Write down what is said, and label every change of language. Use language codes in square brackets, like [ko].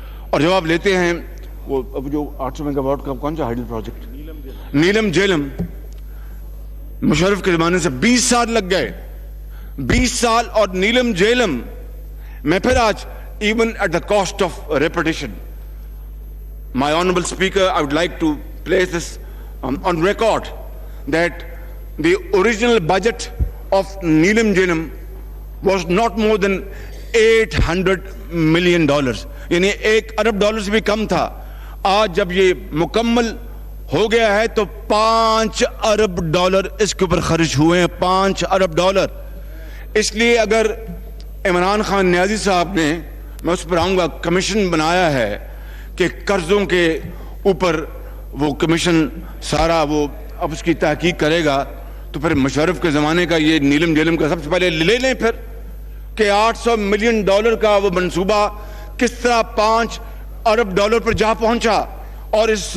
[ur] اور جب آپ لیتے ہیں وہ جو 800 میگا واٹ کا کون سا ہائیڈل پروجیکٹ نیلم جیلم, مشرف کے زمانے سے 20 سال لگ گئے, 20 سال. اور نیلم جیلم میں پھر آج [en] even at the cost of repetition, my honorable speaker, I would like to place this on record that the original budget of Neelam Jhelum was not more than $800 million, [ur] یعنی $1 ارب سے بھی کم تھا. آج جب یہ مکمل ہو گیا ہے تو $5 ارب اس کے اوپر خرچ ہوئے ہیں, $5 ارب. اس لیے اگر عمران خان نیازی صاحب نے, میں اس پر آؤں گا, کمیشن بنایا ہے کہ قرضوں کے اوپر وہ کمیشن سارا وہ اب اس کی تحقیق کرے گا, تو پھر مشرف کے زمانے کا یہ نیلم جیلم کا سب سے پہلے لے لیں پھر کہ $800 ملین کا وہ منصوبہ کس طرح $5 ارب پر جا پہنچا, اور